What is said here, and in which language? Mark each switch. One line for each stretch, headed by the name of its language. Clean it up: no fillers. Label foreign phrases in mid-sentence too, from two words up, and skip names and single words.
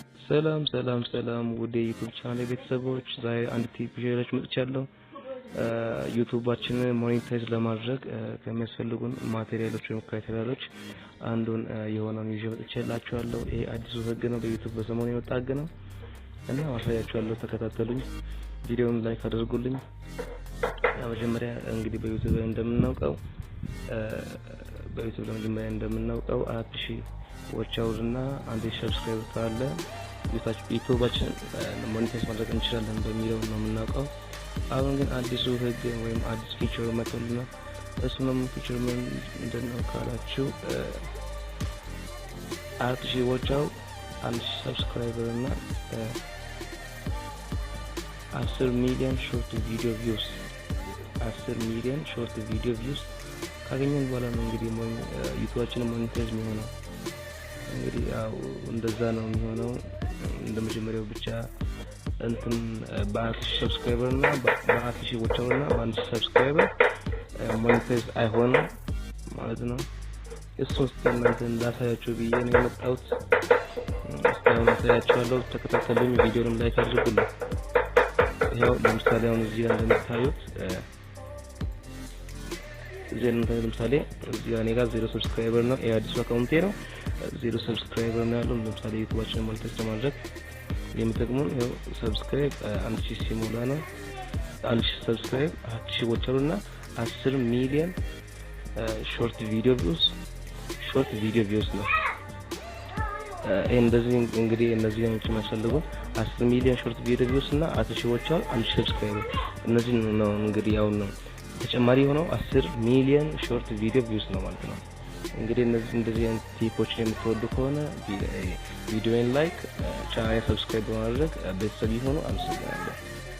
Amharic: ሰላም ወደ
English: YouTube channel
Amharic: ቤተሰቦች ዛሬ አንድ ቲፕ ይዤላችሁ መጥቻለሁ። ዩቲዩባችንን ሞኔታይዝ ለማድረግ ከሚያስፈልጉን ማቴሪያሎች ወይም ክራይቴሪያሎች አንዱን የሆነውን ይዤ መጥቻላችኋለሁ። ይሄ አዲሱ ህግ ነው፣ በዩቲዩብ በሰሞኑ የወጣ ህግ ነው እና ማሳያችኋለሁ። ተከታተሉኝ፣ ቪዲዮውን ላይክ አድርጉልኝ። መጀመሪያ እንግዲህ በዩቲዩብ እንደምናውቀው 4000
English: watch hours
Amharic: እና 1000 ሰብስክራይበር ካለ ዩቲዩባችን ሞኔታይዝ ማድረግ እንችላለን በሚለው ነው የምናውቀው። አሁን ግን አዲሱ ህግ ወይም አዲስ ፊቸር መጥቷልና እሱንም ፊቸር ምንድነው ካላችሁ
English: 4000 watch hour 1000 ሰብስክራይበር እና 10 million short video views 10 million short video
Amharic: ቪውስ ካገኘን በኋላ ነው እንግዲህ ዩቲዩባችን ሞኔታይዝ የሚሆነው። እንግዲህ ያው እንደዛ ነው የሚሆነው። እንደመጀመሪያው ብቻ እንትን በ1000 ሰብስክራይበር እና በ1000
English: watch hour
Amharic: እና በ1000 ሰብስክራይበር ሞኔታይዝ አይሆንም ማለት ነው። እሱን እናንተ እንዳሳያችሁ ብዬ ነው የመጣሁት። እስካሁን አሳያችኋለሁ፣ ተከታተሉኝ፣ ቪዲዮውን ላይክ አድርጉልኝ። ያው ለምሳሌ አሁን እዚህ እንደምታዩት ለምሳሌ እዚህ እኔ ጋር 0 ሰብስክራይበር ነው፣ የአዲሱ አካውንቴ ነው። 0 ሰብስክራይበር ነው ያለው። ለምሳሌ ዩቲዩባችንን ሞኔታይዝ ለማድረግ የሚጠቅሙን ይሄው ሰብስክራይብ 1000 ሲሞላ ነው። 1000 ሰብስክራይብ 1000
English: watch hour
Amharic: እና 10
English: million short video views
Amharic: ነው። እንደዚህ እንግዲህ እነዚህ ነው የሚያስፈልጉን 10
English: million short video views
Amharic: እና 1000
English: watch hour
Amharic: 1000 ሰብስክራይበር። እነዚህ ነው እንግዲህ ያው ነው ተጨማሪ ሆነው 10
English: million short video views
Amharic: ነው ማለት ነው። እንግዲህ እንደዚህ አይነት ቲፖች የምትወዱ ከሆነ ቪዲዮን ላይክ፣ ቻናሌን ሰብስክራይብ በማድረግ ቤተሰብ ይሁኑ። አመሰግናለሁ።